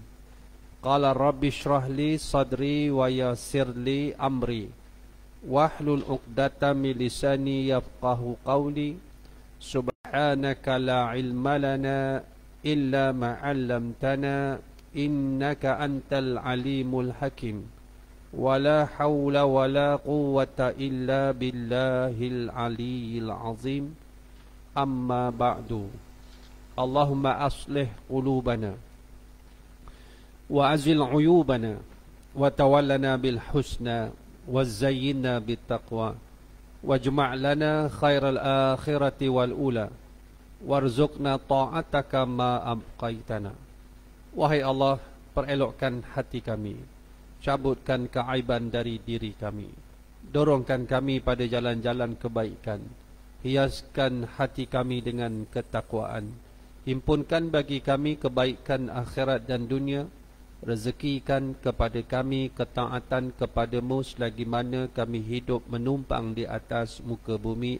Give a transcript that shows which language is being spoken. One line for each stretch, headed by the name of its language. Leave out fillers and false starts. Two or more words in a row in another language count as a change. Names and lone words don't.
Arabic: قال رب اشرح لي صدري ويسر لي أمري واحلل عقدة من لساني يفقهوا قولي. سبحانك لا علم لنا إلا ما علمتنا إنك أنت العليم الحكيم. ولا حول ولا قوة إلا بالله العلي العظيم. أما بعد اللهم أصلح قلوبنا وأزل عيوبنا وتولنا بالحسنى وزينا بالتقوى واجمع لنا خير الآخرة والأولى وارزقنا طاعتك ما أبقيتنا.
Malay: Wahai Allah, perelokkan hati kami, cabutkan keaiban dari diri kami, dorongkan kami pada jalan-jalan kebaikan, hiaskan hati kami dengan ketakwaan, himpunkan bagi kami kebaikan akhirat dan dunia, rezekikan kepada kami ketaatan kepadamu selagi mana kami hidup menumpang di atas muka bumi.